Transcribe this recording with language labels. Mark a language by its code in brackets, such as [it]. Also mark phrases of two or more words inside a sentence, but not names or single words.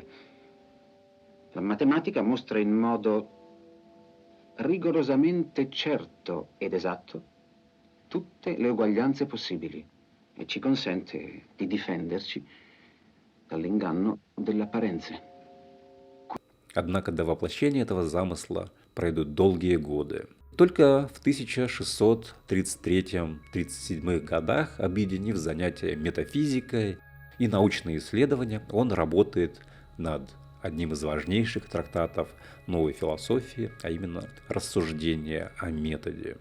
[it] La matematica mostra in modo rigorosamente certo ed esatto tutte le uguaglianze possibili e ci consente di difenderci dall'inganno delle apparenze. [ru] Однако до воплощения этого замысла пройдут долгие годы. Только в 1633-37 годах, объединив занятия метафизикой и научные исследования, он работает над одним из важнейших трактатов новой философии, а именно «Рассуждение о методе».